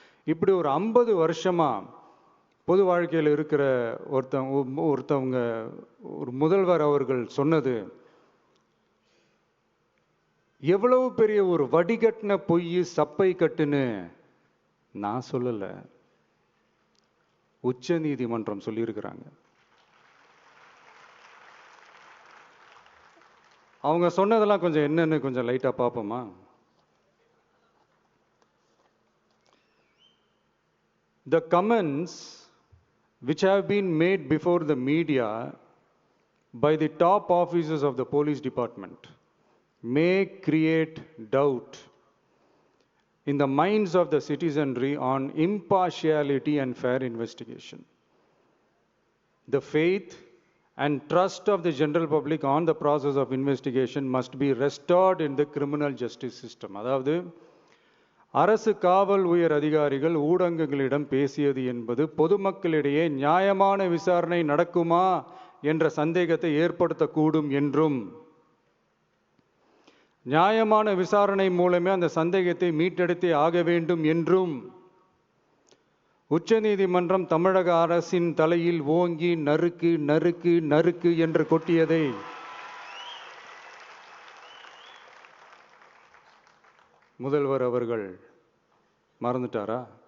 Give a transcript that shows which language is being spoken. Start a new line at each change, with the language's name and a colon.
Tamil: இப்படி ஒரு 50 வருஷமா பொது வாழ்க்கையில் இருக்கிற ஒருத்தவங்க ஒரு முதல்வர் அவர்கள் சொன்னது எவ்வளவு பெரிய ஒரு வடிகட்டின பொய், சப்பை கட்டுன்னு நான் சொல்லலை, உச்ச நீதிமன்றம் சொல்லியிருக்கிறாங்க. அவங்க சொன்னதெல்லாம் கொஞ்சம் என்னன்னு கொஞ்சம் லைட்டா பார்ப்போமா?
English: The comments which have been made before the media by the top officers of the police department may create doubt in the minds of the citizenry on impartiality and fair investigation. The faith and trust of the general public on the process of investigation must be restored in the criminal justice system.
Tamil: அதாவது அரசு காவல் உயர் அதிகாரிகள் ஊடகங்களிடம் பேசியது என்பது பொதுமக்களிடையே நியாயமான விசாரணை நடக்குமா என்ற சந்தேகத்தை ஏற்படுத்தக்கூடும் என்றும், நியாயமான விசாரணை மூலமே அந்த சந்தேகத்தை மீட்டெடுத்தே ஆக வேண்டும் என்றும் உச்ச நீதிமன்றம் தமிழக அரசின் தலையில் ஓங்கி நறுக்கு நறுக்கு நறுக்கு என்று கொட்டியதை முதல்வர் அவர்கள் மறந்துட்டாரா?